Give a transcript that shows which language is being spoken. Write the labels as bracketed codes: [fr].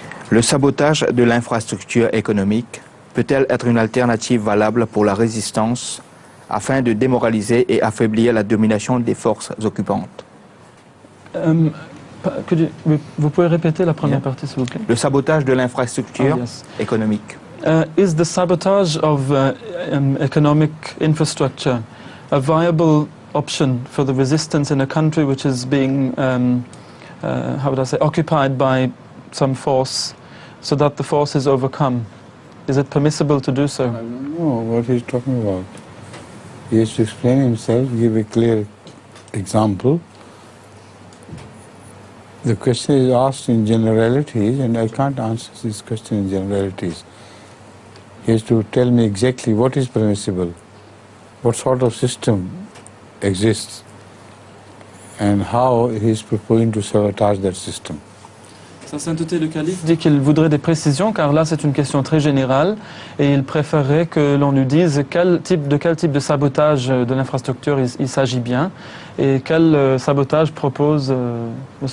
[fr] Le sabotage de l'infrastructure économique peut-elle être une alternative valable pour la résistance afin de démoraliser et affaiblir la domination des forces occupantes? Vous pouvez répéter la première partie, s'il vous plaît? Le sabotage de l'infrastructure [en] Yes. [fr] économique. [en] Is the sabotage of economic infrastructure a viable option for the resistance in a country which is being how would I say, occupied by some force, so that the force is overcome? Is it permissible to do so? I don't know what he's talking about. He has to explain himself, give a clear example. The question is asked in generalities, and I can't answer this question in generalities. He has to tell me exactly what is permissible, what sort of system exists, and how he is proposing to sabotage that system. [fr] Sa sainteté le calife dit qu'il voudrait des précisions, car là c'est une question très générale et il préférerait que l'on lui dise de quel type de sabotage de l'infrastructure il s'agit bien et quel sabotage propose M.